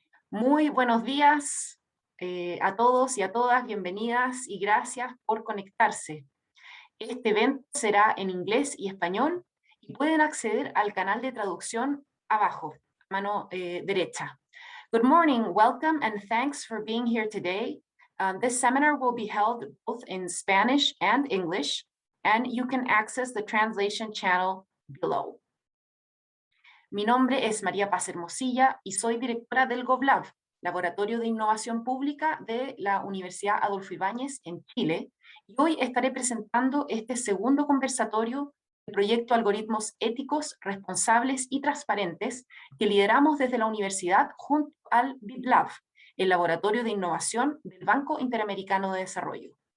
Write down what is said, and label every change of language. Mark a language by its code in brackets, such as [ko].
[es] Muy buenos días a todos y a todas, bienvenidas y gracias por conectarse. Este evento será en inglés y español y pueden acceder al canal de traducción abajo, a mano derecha. [en] Good morning, welcome and thanks for being here today. This seminar will be held both in Spanish and English, and you can access the translation channel below. [es] Mi nombre es María Paz Hermosilla y soy directora del GovLab, Laboratorio de Innovación Pública de la Universidad Adolfo Ibáñez en Chile, y hoy estaré presentando este segundo conversatorio del proyecto Algoritmos Éticos, Responsables y Transparentes que lideramos desde la universidad junto al IDB Lab, el Laboratorio de Innovación del Banco Interamericano de Desarrollo.